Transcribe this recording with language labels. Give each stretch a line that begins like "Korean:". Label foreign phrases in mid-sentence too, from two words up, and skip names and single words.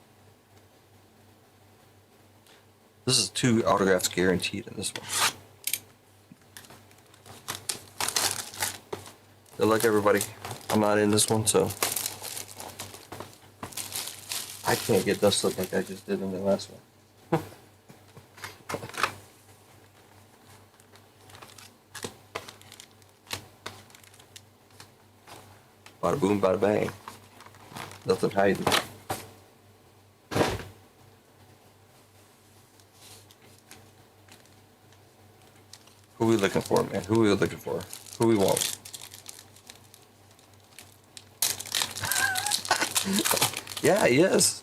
English: This is 2 autographs guaranteed in this one. Good luck, everybody. I'm not in this one, so I can't get dust up like I just did in the last one. Bada boom, bada bang. Nothing hiding. Who we looking for, man? Who we looking for? Who we want? Yeah, he is.